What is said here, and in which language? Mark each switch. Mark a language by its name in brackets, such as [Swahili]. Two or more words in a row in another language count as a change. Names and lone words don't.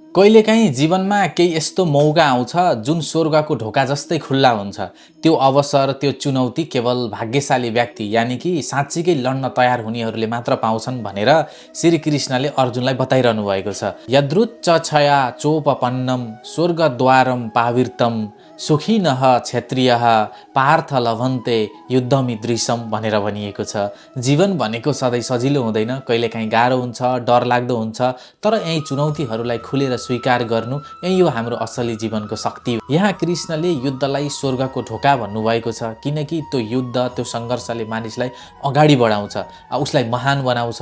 [Nepali] कहिलेकाहीँ जीवनमा केही यस्तो मौका आउँछ जुन स्वर्गको ढोका जस्तै खुल्ला हुन्छ। त्यो अवसर, त्यो चुनौती केवल भाग्यशाली व्यक्ति [Hindi] यानि कि [Nepali] साँच्चीकै लड्न तयार हुनेहरूले मात्र पाउँछन् भनेर श्रीकृष्णले अर्जुनलाई बताइरहनु भएको छ। [Sanskrit] यदृच्छया चोपपन्नम स्वर्गद्वारम पाविर्तम सुखिनः क्षत्रियः पार्थ लभन्ते युद्धमिदृशम [Nepali] भनेर भनिएको छ। जीवन भनेको सधैँ सजिलो हुँदैन, कहिलेकाहीँ गाह्रो हुन्छ, डरलाग्दो हुन्छ, तर यही चुनौतीहरूलाई खुलेर स्वीकार गर्नु यही हो हाम्रो असली जीवनको शक्ति। यहाँ कृष्णले युद्धलाई स्वर्गको ढोका भन्नुभएको छ किनकि त्यो युद्ध, त्यो सङ्घर्षले मानिसलाई अगाडि बढाउँछ, उसलाई महान बनाउँछ।